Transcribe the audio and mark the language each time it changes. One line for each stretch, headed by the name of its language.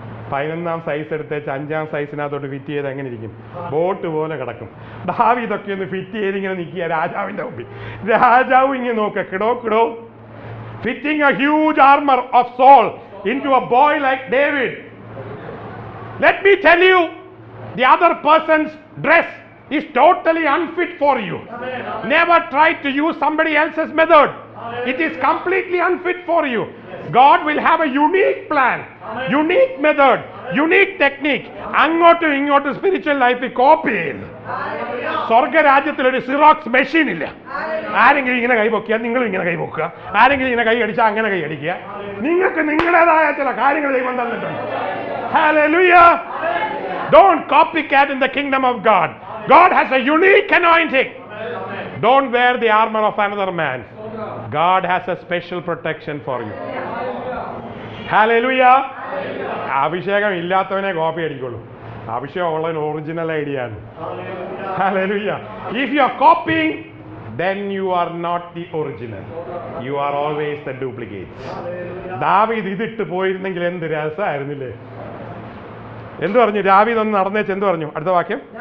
Malayalam: 11ാം size എടുത്തേച്ച് 5ാം സൈസിനകത്തോട്ട് fit ചെയ്ത് എങ്ങനെ ഇരിക്കും? ബോട്ട് പോലെ കിടക്കും. ദാവീദൊക്കെ ഒന്ന് ഫിറ്റ് ചെയ്ത് ഇങ്ങനെ നിൽക്കുക രാജാവിൻ്റെ മുമ്പിൽ. രാജാവ് ഇങ്ങനെ നോക്കുക, കിടോ
English: Fitting a huge armour of Saul into a boy like David. Let me tell you, the other person's dress is totally unfit for you. Never try to use somebody else's method. It is completely unfit for you. God will have a unique plan, unique method, unique technique.
Malayalam: അങ്ങോട്ടും ഇങ്ങോട്ടും spiritual ലൈഫിൽ copy ചെയ്ത് സ്വർഗരാജ്യത്തിൽ ഒരു xerox machine ഇല്ല. ആരെങ്കിലും ഇങ്ങനെ കൈ പൊക്കുക, നിങ്ങളും ഇങ്ങനെ കൈ പൊക്കുക. ആരെങ്കിലും ഇങ്ങനെ കൈ അടിച്ചാൽ അങ്ങനെ കൈ അടിക്കുക. നിങ്ങൾക്ക് നിങ്ങളുടേതായ ചില കാര്യങ്ങൾ ദൈവം തന്നിട്ടുണ്ട്.
English: Hallelujah. Don't copycat in the kingdom of God. God has a unique anointing. Don't wear the armor of another man. God has a special protection for you. Hallelujah.
Malayalam: അഭിഷേകം ഇല്ലാത്തവനെ കോപ്പി അടിക്കുള്ളൂ. അഭിഷേകം ഉള്ളതിന് ഒറിജിനൽ ഐഡിയ ആണ്. Hallelujah.
English: If you are copying, then you are not the original. You are always the duplicate.
Malayalam: ദാവീദ് ഇതിട്ട് പോയിരുന്നെങ്കിൽ എന്ത് രസമായിരുന്നില്ലേ? എന്ത് പറഞ്ഞു? ദാവീദ് ഒന്ന് നടന്നേച്ച് എന്ത് പറഞ്ഞു? അടുത്ത വാക്യം.